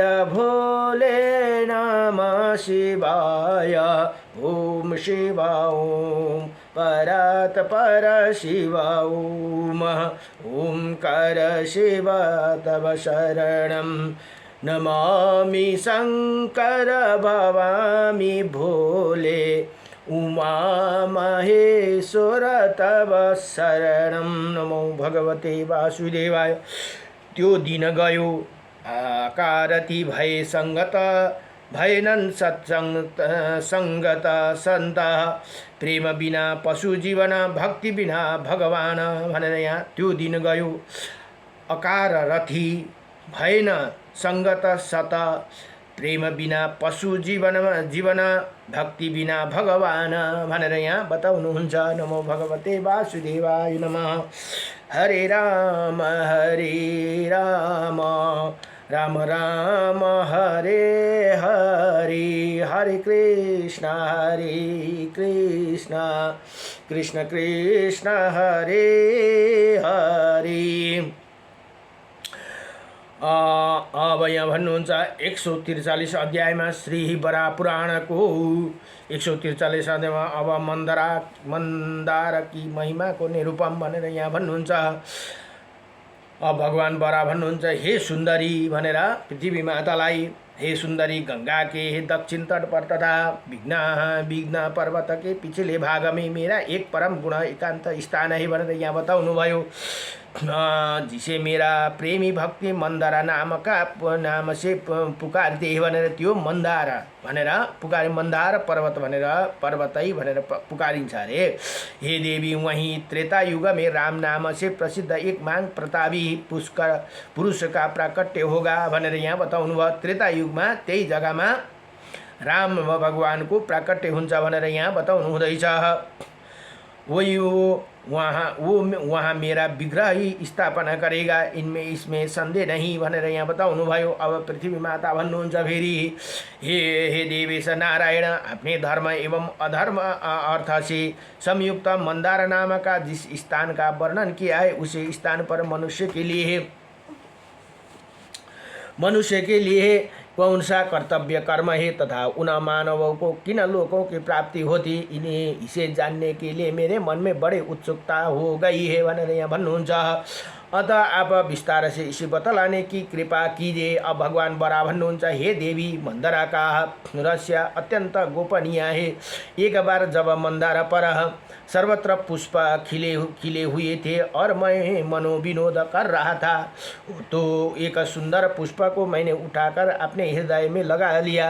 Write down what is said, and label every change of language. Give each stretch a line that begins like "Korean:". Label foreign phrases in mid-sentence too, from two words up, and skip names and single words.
Sanskrit: भोले नमः शिवाय ओम शिव ओम परात् पर शिव ओम ओंकार शिव तव शरणं नमामि शंकर भवामि भोले उमा महेश्वर तव शरणं नमो भगवते वासुदेवाय।
Nepali: त्यो दिन गयो आकारती भय संगत भएनन् सत्संगत संत प्रेम बिना पशु जीवन भक्ति बिना भगवान भनेर यहाँ त्यो दिन गयो अकार रथी भएन संगत सत प्रेम बिना पशु जीवन भक्ति बिना भगवान भनेर यहाँ बताउनुहुन्छ।
Sanskrit: नमो भगवते वासुदेवाय नमः। हरे राम राम राम हरे हरे हरे कृष्ण कृष्ण कृष्ण हरे हरे।
Nepali: अब यहाँ भन्नुहुन्छ 143 अध्यायमा श्री बराह पुराणको 143 अध्यायमा अब मन्दारकी महिमाको निरूपम भनेर यहाँ भन्नुहुन्छ। अब भगवान बराह भन्नुहुन्छ हे सुन्दरी भनेर पृथ्वी मातालाई,
Hindi: हे सुन्दरी गंगा के दक्षिण तट पर तथा विघ्न पर्वत के पिछले भाग में मेरा एक परम गुण एकांत स्थान है
Nepali: भनेर यहाँ बताउनु भयो।
Hindi: जिसे मेरा प्रेमी भक्ति मंदारा नाम से पुकारते
Nepali: भनेर त्यो मंदार भनेर पुकारि मंदार पर्वत भनेर पर्वतै भनेर पुकारिन्छ अरे।
Hindi: हे देवी वहीं त्रेता युग में राम नाम से प्रसिद्ध एक मांग प्रतापी पुरुष का प्राकट्य होगा
Nepali: भनेर यहाँ बताउनु भयो। त्रेता युगमा त्यही जग्गामा राम भगवान को प्राकट्य हुन्छ भनेर यहाँ बताउनु हुँदैछ।
Hindi: वहाँ मेरा विग्रह ही स्थापना करेगा, इसमें संदेह नहीं
Nepali: भनेर यहाँ बताउनु भयो। अब पृथ्वी माता भन्नुहुन्छ फेरि
Hindi: हे देवेश नारायण, अपने धर्म एवं अधर्म अर्थ से संयुक्त मंदार नाम का जिस स्थान का वर्णन किया है उसी स्थान पर मनुष्य के लिए कौन सा कर्तव्य कर्म है तथा उन मानवों को किन लोकों की प्राप्ति होती, इन्हें इसे जानने के लिए मेरे मन में बड़ी उत्सुकता हो गई है
Nepali: भनेर यहाँ भन्नुहुन्छ।
Hindi: अतः आप विस्तार से इसे बतलाने की कृपा कीजिए।
Nepali: अब भगवान बरा भन्नुहुन्छ,
Hindi: हे देवी, मंदरा का रहस्य अत्यंत गोपनीय है। एक बार जब मंदार पर सर्वत्र पुष्प खिले हुए थे और मैं मनोविनोद कर रहा था, तो एक सुंदर पुष्प को मैंने उठाकर अपने हृदय में लगा लिया।